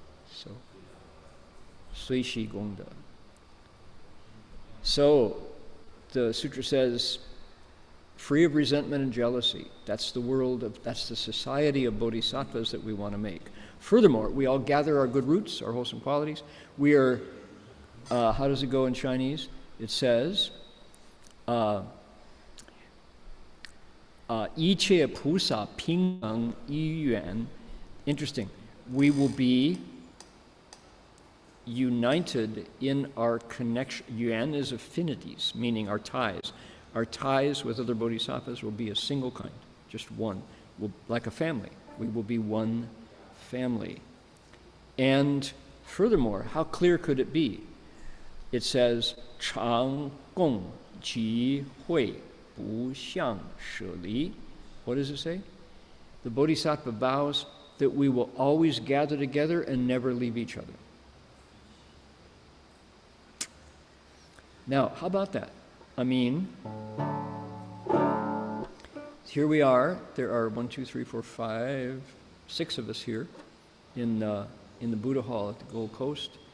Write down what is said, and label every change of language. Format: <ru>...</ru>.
<en>So, 随喜功德.So, the sutra says, free of resentment and jealousy. That's that's the society of bodhisattvas that we want to make. Furthermore, we all gather our good roots, our wholesome qualities. We are, how does it go in Chinese? It says,</en> <zh>一切菩萨平等一元.</zh> <en>Interesting. We will be united in our connection. Yuan is affinities, meaning our ties. Our ties with other bodhisattvas will be a single kind, just one. Like a family. We will be one family. And furthermore, how clear could it be? It says,</en> <zh>常共集会不相舍离.</zh> <en>What does it say? The Bodhisattva vows that we will always gather together and never leave each other. Now, how about that? I mean, here we are. There are 1, 2, 3, 4, 5, 6 of us here in the Buddha Hall at the Gold Coast.</en>